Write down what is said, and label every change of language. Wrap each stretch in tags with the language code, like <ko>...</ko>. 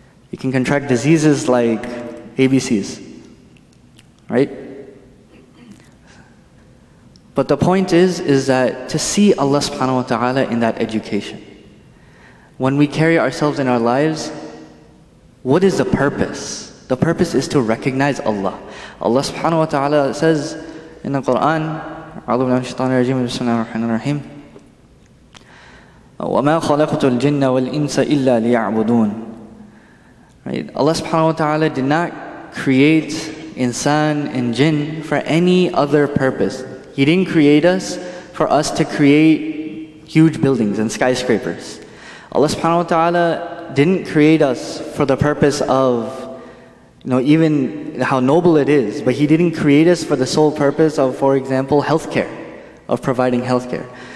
<en>You can contract diseases like ABCs, right? But the point is that to see Allah subhanahu wa ta'ala in that education. When we carry ourselves in our lives, what is the purpose? The purpose is to recognize Allah. Allah subhanahu wa ta'ala says in the Quran,</en> <ar>أعوذ بالله من الشيطان الرجيم بسم الله الرحمن الرحيم وما خلقت الجن والإنس إلا ليعبدون.</ar> <en>Right? Allah subhanahu wa ta'ala did not create insan and jinn for any other purpose. He didn't create us for us to create huge buildings and skyscrapers. Allah subhanahu wa ta'ala didn't create us for the purpose of even how noble it is, but He didn't create us for the sole purpose of, for example, healthcare, of providing healthcare.</en>